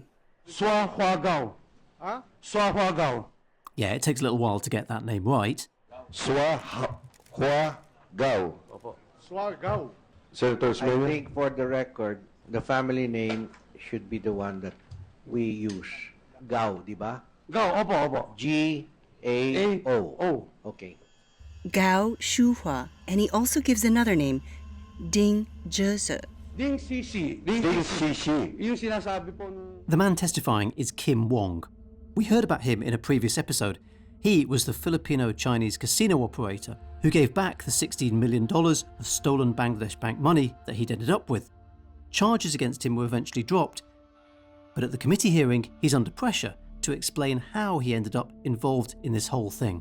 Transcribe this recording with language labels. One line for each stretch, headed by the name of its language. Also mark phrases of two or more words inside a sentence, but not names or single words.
English: Swa Hua Gao. Huh? Swa Hua Gao. Yeah, it takes a little while to get that name right. Swa Hua Gao. Swa Gao. Senator I Smith. think for the record, the family name should be the one that we use.
Filipino: Gao, di ba? Gao, opo.
English: G-A-O. O. Okay. Gao Shuhua, and he also gives another name, Ding Zheze.
Filipino: Ding Sisi. Ding Sisi. Yung sinasabi po nung...
English: The man testifying is Kim Wong. We heard about him in a previous episode. He was the Filipino-Chinese casino operator who gave back the $16 million of stolen Bangladesh bank money that he'd ended up with. Charges against him were eventually dropped, but at the committee hearing, he's under pressure to explain how he ended up involved in this whole thing.